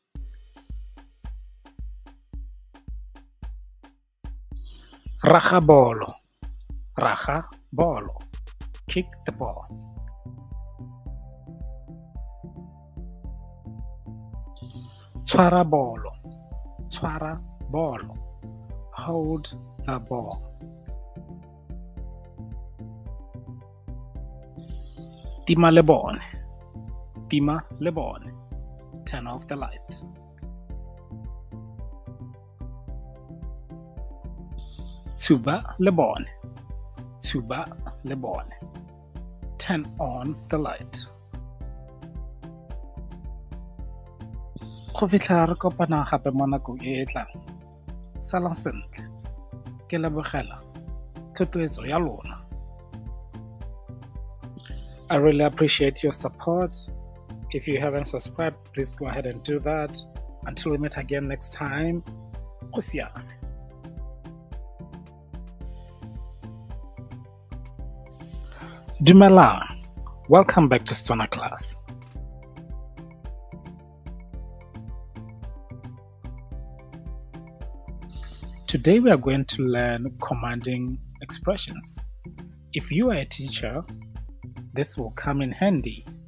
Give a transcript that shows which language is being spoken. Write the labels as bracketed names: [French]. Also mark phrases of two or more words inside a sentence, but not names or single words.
[Tswana] Raga bolo. [English] Kick the ball. [Tswana] Tshwara bolo. [English] Hold the ball. [Tswana] Tima lebone. [English] Turn off the light. [Tswana] Tuba lebone. [English] Turn on the light. [Tswana] Go fitlha re kopana gape mo nakong e e tlang. Salang sentle. ke lebogela thotloetso ya lona. [English] I really appreciate your support. If you haven't subscribed, please go ahead and do that. Until we meet again next time, [Tswana] go siame. Dumelang. [English] Welcome back to Setswana class. Today we are going to learn commanding expressions. If you are a teacher, this will come in handy.